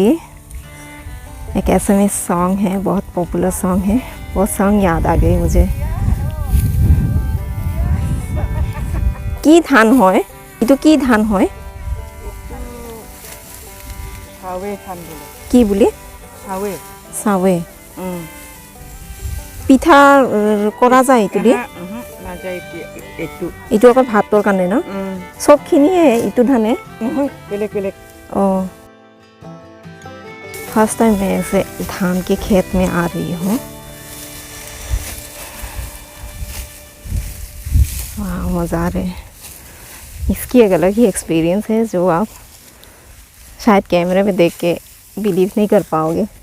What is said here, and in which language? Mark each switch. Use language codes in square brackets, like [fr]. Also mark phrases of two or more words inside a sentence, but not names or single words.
[hi] एक [en] SMS song [hi] है, बहुत [en] popular song [hi] है, वो सॉन्ग याद आ गई मुझे। [as] কি ধান হয়, ইটো কি ধান হয়, চাৱে ধান বোলে। কি বোলে? सावे। सावे। পিঠা কৰা যায় এইটো দি? নাযায় এইটো। এইটো অকল ভাতৰ কাৰণে ন? সবখিনিয়ে এইটো ধানে? নহয়, বেলেগ বেলেগ। [hi] ओह, [en] first time [hi] मैं ऐसे धान के खेत में आ रही हूँ। वाह, मज़ा आ रहा है। इसकी एक अलग ही एक्सपीरियंस है जो आप शायद कैमरे में देख के बिलीव नहीं कर पाओगे।